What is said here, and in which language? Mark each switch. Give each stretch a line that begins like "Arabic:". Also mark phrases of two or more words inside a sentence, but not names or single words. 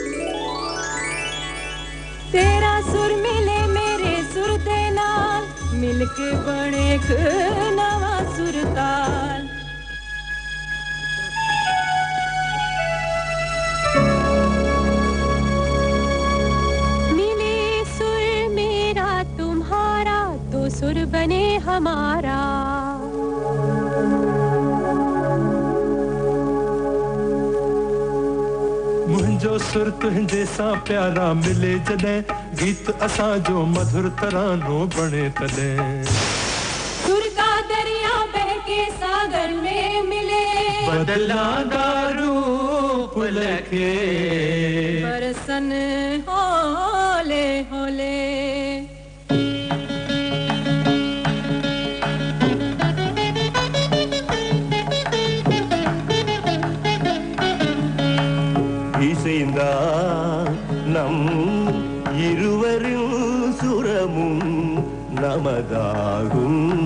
Punjabi: ਤੇਰਾ ਸੁਰ ਮਿਲੇ ਮੇਰੇ ਸੁਰ ਦੇ ਨਾਲ ਮਿਲਕੇ ਬਣੇ ਇੱਕ ਨਵਾਂ ਸੁਰਤਾਲ
Hindi: मिले सुर मेरा तुम्हारा तो सुर बने हमारा
Sindhi: मुंहिंजो सुर तुंहिंजे सां प्यारा मिले जॾहिं गीत असांजो मधुर तरानो बणे तॾहिं
Hindi: सुर का दरिया बहके सागर में मिले
Punjabi: ਬਦਲਾਂਦਾ ਰੂਪ ਲੱਖੇ ਬਰਸਨ ਹੌਲੇ ਹੌਲੇ
Tamil: இசைந்தா நம் இருவரின் சுரமும் நமதாகும்